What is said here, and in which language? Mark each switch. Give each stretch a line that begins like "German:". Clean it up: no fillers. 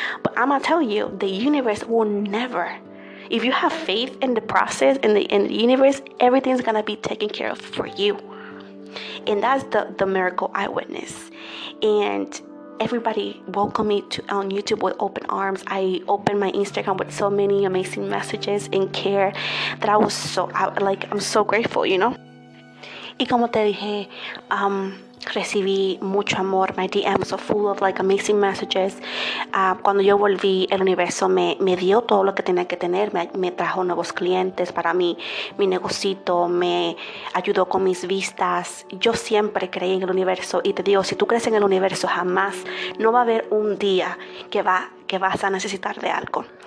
English: But I'm gonna tell you, the universe will never, if you have faith in the process, in the universe, everything's gonna be taken care of for you. And that's the miracle I witnessed. And everybody welcomed me on YouTube with open arms. I opened my Instagram with so many amazing messages and care that I'm so grateful, you know.
Spanish: Y como te dije, recibí mucho amor.
English: My DMs are full of like amazing messages.
Spanish: Cuando yo volví, el universo me dio todo lo que tenía que tener. Me trajo nuevos clientes para mi negocito, me ayudó con mis vistas. Yo siempre creí en el universo, y te digo, si tú crees en el universo, jamás, no va a haber un día que vas a necesitar de algo.